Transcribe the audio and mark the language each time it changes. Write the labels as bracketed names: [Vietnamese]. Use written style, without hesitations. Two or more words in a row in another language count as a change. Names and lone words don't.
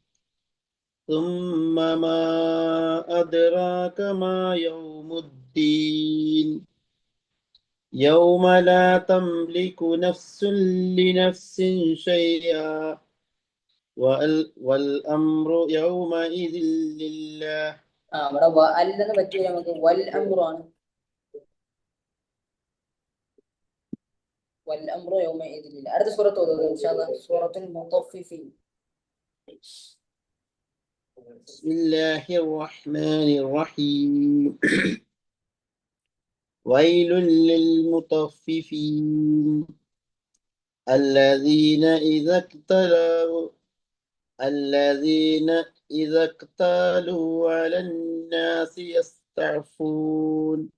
[Arabic] ثم ما أدراك ما يوم الدين يوم لا تملك نفس لنفس شيئا والأمر يومئذ لله. [Malayalam] അവിടെ അല്ലെന്ന് പറ്റില്ല. നമുക്ക് വൽ അംറാണ്. [Arabic] والأمر يومئذ لله. [Malayalam] അടുത്ത സൂറത്ത് ഓതുക [Arabic] إن شاء الله. [Malayalam] സൂറത്തുൽ മുത്തഫിഫീൻ. [Arabic] بسم الله الرحمن الرحيم ويل للمطففين الذين إذا اكتالوا على الناس يستعفون